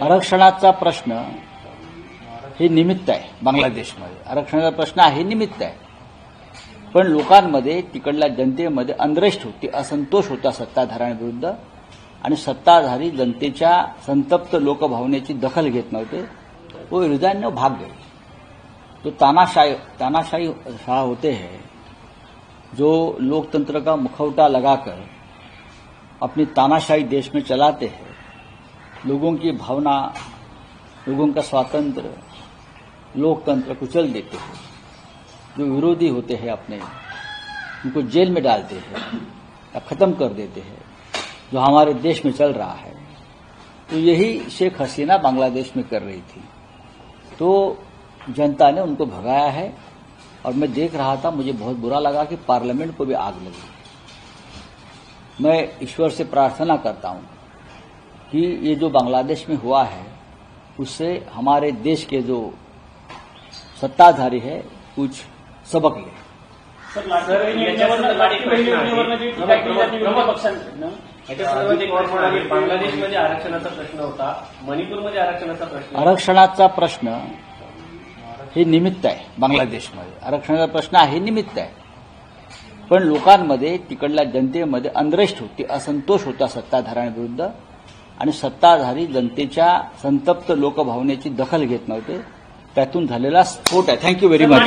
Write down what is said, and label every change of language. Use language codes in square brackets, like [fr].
[mr] आरक्षणाचा प्रश्न हे निमित्त आहे। बांग्लादेशमध्ये आरक्षणाचा प्रश्न आहे निमित्त आहे, पण लोकांमध्ये, तिकडल्या जनतेमध्ये अनरेस्ट होती, असंतोष होता सत्ताधाऱ्यांविरुद्ध आणि सत्ताधारी जनतेच्या संतप्त लोकभावनेची दखल घेत नव्हते। [hi] वो रिजाइन ने भाग गए। तो तानाशाही शाह होते हैं, जो लोकतंत्र का मुखौटा लगाकर अपनी तानाशाही देश में चलाते हैं, लोगों की भावना, लोगों का स्वातंत्र, लोकतंत्र कुचल देते हैं, जो विरोधी होते हैं अपने उनको जेल में डालते हैं या खत्म कर देते हैं, जो हमारे देश में चल रहा है। तो यही शेख हसीना बांग्लादेश में कर रही थी। तो जनता ने उनको भगाया है और मैं देख रहा था, मुझे बहुत बुरा लगा कि पार्लियामेंट को भी आग लगी। मैं ईश्वर से प्रार्थना करता हूं कि ये जो बांग्लादेश में हुआ है उससे हमारे देश के जो सत्ताधारी है कुछ सबक ले। [mr] बांग्लादेशमध्ये आरक्षणाचा प्रश्न होता, मणिपूरमध्ये आरक्षणाचा प्रश्न। आरक्षणाचा प्रश्न हे निमित्त आहे। बांग्लादेशमध्ये आरक्षणाचा प्रश्न आहे निमित्त आहे, पण लोकांमध्ये, तिकडल्या जनतेमध्ये अनरेस्ट होती, असंतोष होता सत्ताधाऱ्यांविरुद्ध आणि सत्ताधारी जनतेच्या संतप्त लोकभावनेची दखल घेत नव्हते। त्यातून झालेला स्फोट आहे। [en] Thank you very much.